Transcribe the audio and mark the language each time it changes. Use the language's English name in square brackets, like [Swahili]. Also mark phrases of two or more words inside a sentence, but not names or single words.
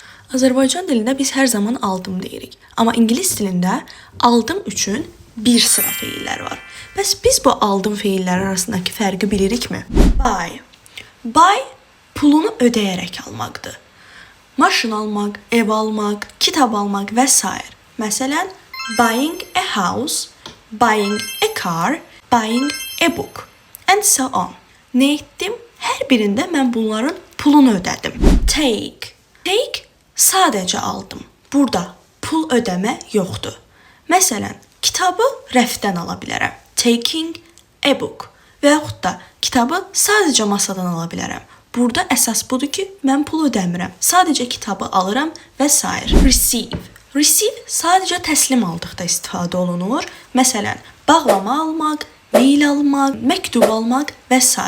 [Azerbaijani] Azərbaycan dilində biz hər zaman aldım deyirik. Amma ingilis dilində aldım üçün bir sıra feillər var. Bəs biz bu aldım feilləri arasındakı fərqi bilirikmi? Buy. Buy pulunu ödəyərək almaqdır. Maşın almaq, ev almaq, kitab almaq və s. Məsələn, [English] buying a house, buying a car, buying a book and so on. [Azerbaijani] Nə etdim? Hər birində mən bunların pulunu ödədim. Take. Take sadəcə aldım. Burada pul ödəmə yoxdur. Məsələn, kitabı rəfdən ala bilərəm. [English] Taking a book. [Azerbaijani] Və yaxud da kitabı sadəcə masadan ala bilərəm. Burada əsas budur ki, mən pul ödəmirəm. Sadəcə kitabı alıram və s. Receive. Receive sadəcə təslim aldıqda istifadə olunur. Məsələn, bağlama almaq, mail almaq, məktub almaq və s.